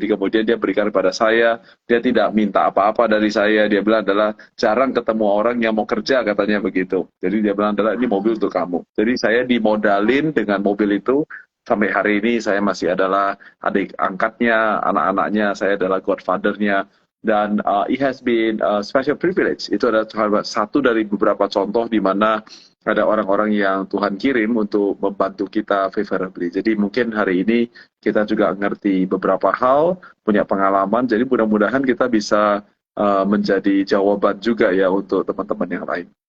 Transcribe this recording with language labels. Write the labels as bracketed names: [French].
[Indonesian] Jadi kemudian dia berikan kepada saya. Dia tidak minta apa-apa dari saya. Dia bilang adalah jarang ketemu orang yang mau kerja, katanya begitu. Jadi dia bilang adalah ini mobil untuk kamu. Jadi saya dimodalin dengan mobil itu. Sampai hari ini saya masih adalah adik angkatnya, anak-anaknya, saya adalah godfather-nya. Dan [English] it has been a special privilege. [Indonesian] Itu adalah satu dari beberapa contoh di mana ada orang-orang yang Tuhan kirim untuk membantu kita favorably. Jadi mungkin hari ini kita juga ngerti beberapa hal, punya pengalaman. Jadi mudah-mudahan kita bisa menjadi jawaban juga ya untuk teman-teman yang lain.